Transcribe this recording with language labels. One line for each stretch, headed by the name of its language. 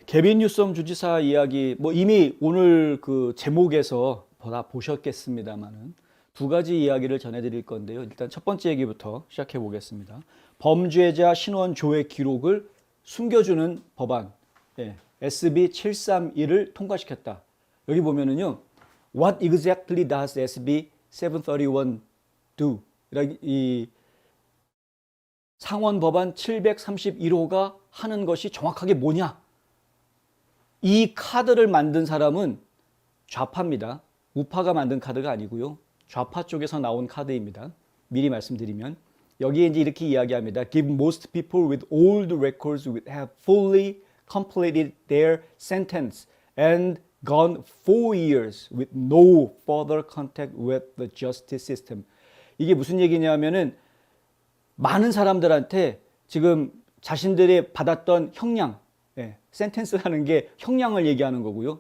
Korean: 개빈 뉴섬 주지사 이야기 뭐 이미 오늘 그 제목에서 다 보셨겠습니다만은 두 가지 이야기를 전해드릴 건데요. 일단 첫 번째 얘기부터 시작해 보겠습니다. 범죄자 신원 조회 기록을 숨겨주는 법안, SB 731을 통과시켰다. 여기 보면은요,
English: What exactly does SB 731 do?
Korean: 이 상원 법안 731호가 하는 것이 정확하게 뭐냐? 이 카드를 만든 사람은 좌파입니다. 우파가 만든 카드가 아니고요. 좌파 쪽에서 나온 카드입니다. 미리 말씀드리면 여기에 이제 이렇게 이야기합니다.
English: Give most people with old records would have fully completed their sentence and gone 4 years with no further contact with the justice system.
Korean: 이게 무슨 얘기냐면은 많은 사람들한테 지금 자신들이 받았던 형량, 센텐스라는 게 형량을 얘기하는 거고요.